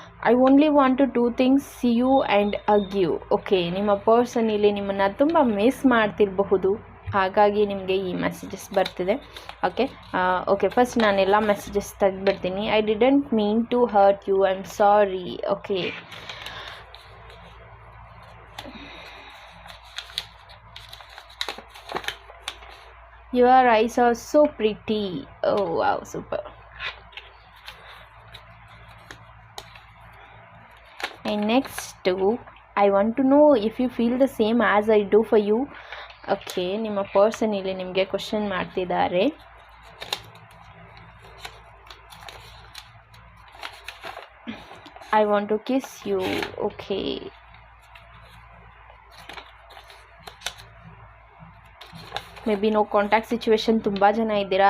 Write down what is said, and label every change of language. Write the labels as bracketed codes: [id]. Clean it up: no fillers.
[en] I only want to 2 things, see you and hug you. [kn] Okay, ನಿಮ್ಮ person ಇಲ್ಲಿ ನಿಮ್ಮನ್ನು ತುಂಬ ಮಿಸ್ ಮಾಡ್ತಿರಬಹುದು, ಹಾಗಾಗಿ ನಿಮಗೆ ಈ ಮೆಸೇಜಸ್ ಬರ್ತಿದೆ. ಓಕೆ, ಫಸ್ಟ್ ನಾನೆಲ್ಲ messages ತೆಗೆದುಬಿಡ್ತೀನಿ. [en] I didn't mean to hurt you, I am sorry. Okay, your eyes are so pretty. Oh wow, super. And next I want to know if you feel the same as I do for you. [kn] Okay, ನಿಮ್ಮ person ಇಲ್ಲಿ ನಿಮಗೆ question ಮಾಡ್ತಿದ್ದಾರೆ. [en] I want to kiss you. Okay, maybe no contact situation, [kn] ತುಂಬ ಜನ ಇದ್ದೀರಾ.